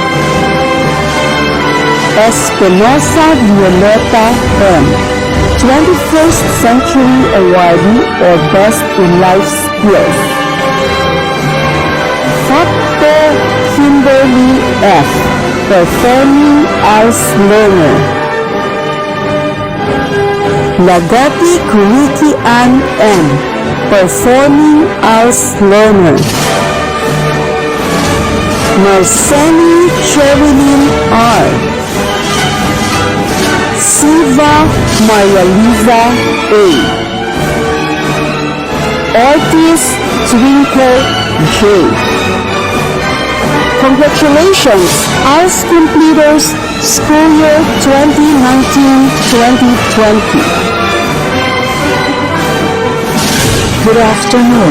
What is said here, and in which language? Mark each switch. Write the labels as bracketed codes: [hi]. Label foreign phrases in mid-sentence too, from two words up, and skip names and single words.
[en] Espinosa Violeta M. 21st Century Awardee or Best in Life Skills. Facto Kimberly F. Performing Als learner. Lagati Ricky Ann M. Performing Als learner. Marceni Cherilyn R. Siva Maria Liza A. Ortiz Twinkle J. Congratulations, Als completers, school year 2019-2020. Good afternoon.